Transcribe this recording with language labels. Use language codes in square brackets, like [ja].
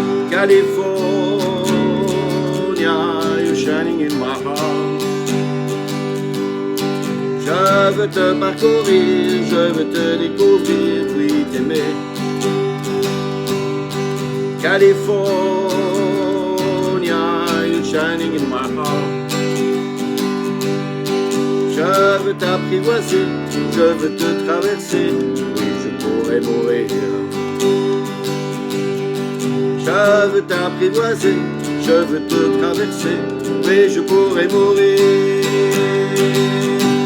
[en] California, you're shining in my heart. [fr] Je veux te parcourir, je veux te découvrir, puis t'aimer. [en] California, you're shining in my heart. [fr] Je veux t'apprivoiser, je veux te traverser, oui, pourrais mourir. Je veux t'apprivoiser, je veux te traverser, mais je pourrais mourir.